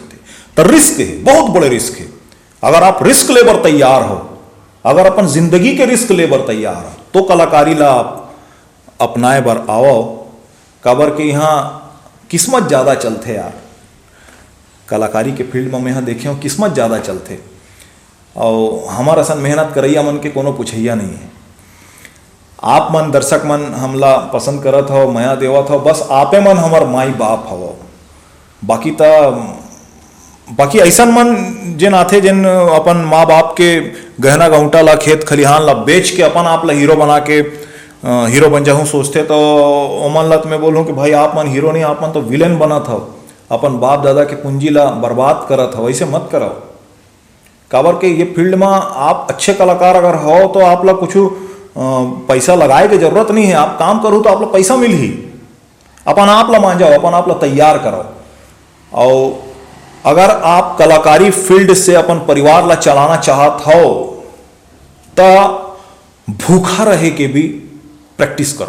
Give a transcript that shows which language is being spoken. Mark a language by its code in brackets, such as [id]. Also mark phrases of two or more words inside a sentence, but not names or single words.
[hne] तो रिस्क है, बहुत बड़े रिस्क है। अगर आप रिस्क लेबर तैयार हो, अगर अपन जिंदगी के रिस्क लेबर तैयार हो, तो कलाकारी ला आप अपनाए बर आओ। काबर के यहाँ किस्मत ज़्यादा चलते यार, कलाकारी के फील्ड में मैं यहाँ देखे हूँ किस्मत ज़्यादा चलते। और हमार असन मेहनत करैया मन के कोनो पूछैया नहीं है। आप मन दर्शक मन हमला पसंद करत हो, माया देवत हो, बस आपे मन हमार माई बाप हो। बाकी ऐसन मन जिन आथे जिन अपन माँ बाप के गहना गहुंटा ला, खेत खलिहान ला बेच के अपन आप ला हीरो बना के हीरो बन जाऊँ सोचते, तो ओमन ला तो मैं बोलूँ कि भाई आप मन हीरो नहीं, आप मन तो विलेन बनत हो, अपन बाप दादा के पूंजी ला बर्बाद करत हो। ऐसे मत करो। काबर के ये फील्ड में आप अच्छे कलाकार अगर हो तो आप ला कुछ पैसा लगाए की जरूरत नहीं है। आप काम करो तो आप ला पैसा मिल ही। अपन आप ला मान जाओ, अपन आप ला तैयार करो। और अगर आप कलाकारी फील्ड से अपन परिवार ला चलाना चाहत हो तो भूखा रहे के भी प्रैक्टिस करो।